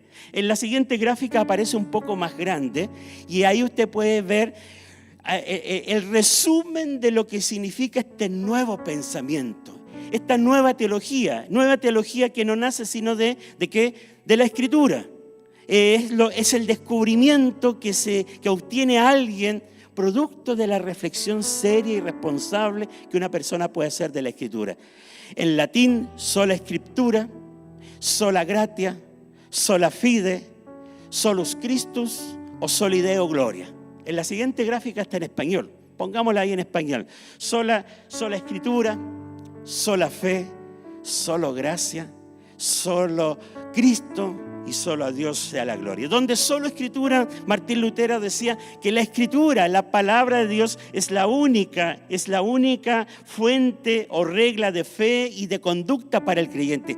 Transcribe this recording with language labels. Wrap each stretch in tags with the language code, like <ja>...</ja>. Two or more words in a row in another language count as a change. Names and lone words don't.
<es>En la siguiente gráfica aparece un poco más grande y ahí usted puede ver el resumen de lo que significa este nuevo pensamiento, esta nueva teología que no nace sino de la Escritura. Es el descubrimiento que obtiene alguien producto de la reflexión seria y responsable que una persona puede hacer de la Escritura. En latín,</es> <la>sola Scriptura, sola gratia, sola fide, solus Christus o soli Deo gloria.</la> <es>En la siguiente gráfica está en español, pongámosla ahí en español. Sola Escritura, sola fe, solo gracia, solo Cristo y solo a Dios sea la gloria. Donde solo Escritura, Martín Lutero decía que la Escritura, la palabra de Dios, es la única fuente o regla de fe y de conducta para el creyente.</es>